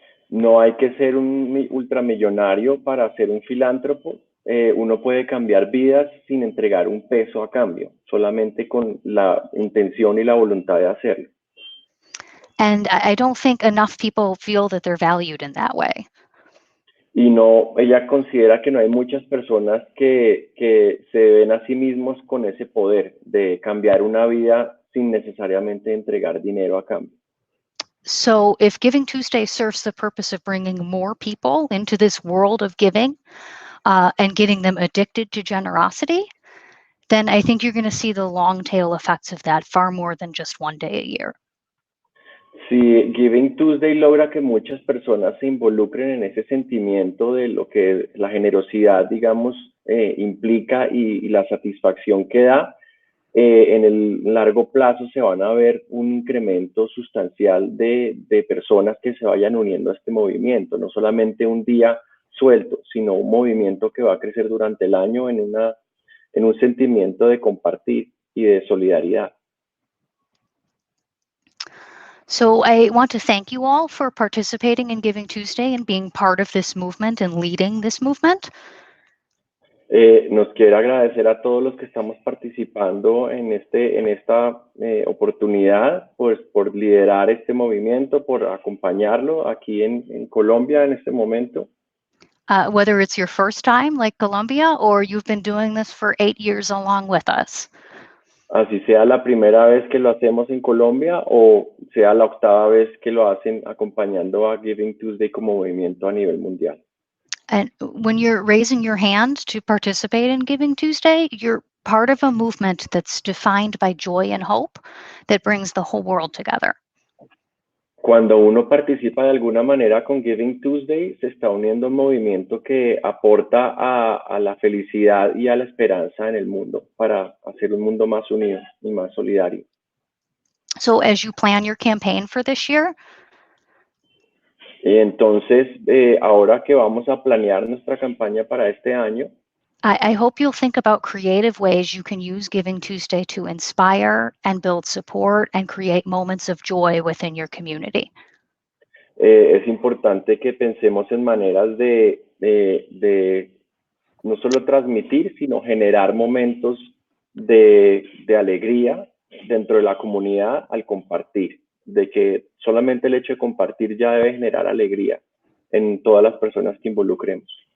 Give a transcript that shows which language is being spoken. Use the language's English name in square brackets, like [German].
[Spanish] No hay que ser un ultramillonario para ser un filántropo. Uno puede cambiar vidas sin entregar un peso a cambio, solamente con la intención y la voluntad de hacerlo. [English] And I don't think enough people feel that they're valued in that way. [Spanish] Y no, ella considera que no hay muchas personas que se ven a sí mismos con ese poder de cambiar una vida sin necesariamente entregar dinero a cambio. [English] So if Giving Tuesday serves the purpose of bringing more people into this world of giving and getting them addicted to generosity, then I think you're going to see the long tail effects of that far more than just one day a year. [Spanish] Si Giving Tuesday logra que muchas personas se involucren en ese sentimiento de lo que la generosidad, digamos, implica y la satisfacción que da, en el largo plazo se van a ver un incremento sustancial de personas que se vayan uniendo a este movimiento, no solamente un día suelto, sino un movimiento que va a crecer durante el año en un sentimiento de compartir y de solidaridad. [English] So I want to thank you all for participating in Giving Tuesday and being part of this movement and leading this movement. [Spanish] Nos quiero agradecer a todos los que estamos participando en esta oportunidad, pues, por liderar este movimiento, por acompañarlo aquí en Colombia en este momento. [English] Whether it's your first time, like Colombia, or you've been doing this for 8 years along with us. [Spanish] Así sea la primera vez que lo hacemos en Colombia o sea la octava vez que lo hacen acompañando a Giving Tuesday como movimiento a nivel mundial. [English] And when you're raising your hand to participate in Giving Tuesday, you're part of a movement that's defined by joy and hope that brings the whole world together. [Spanish] Cuando uno participa de alguna manera con Giving Tuesday, se está uniendo a un movimiento que aporta a la felicidad y a la esperanza en el mundo para hacer un mundo más unido y más solidario. [English] So as you plan your campaign for this year, [Spanish] Y entonces, ahora que vamos a planear nuestra campaña para este año, [English] I hope you'll think about creative ways you can use Giving Tuesday to inspire and build support and create moments of joy within your community. [Spanish] es importante que pensemos en maneras de no solo transmitir, sino generar momentos de alegría dentro de la comunidad al compartir, de que solamente el hecho de compartir ya debe generar alegría en todas las personas que involucremos.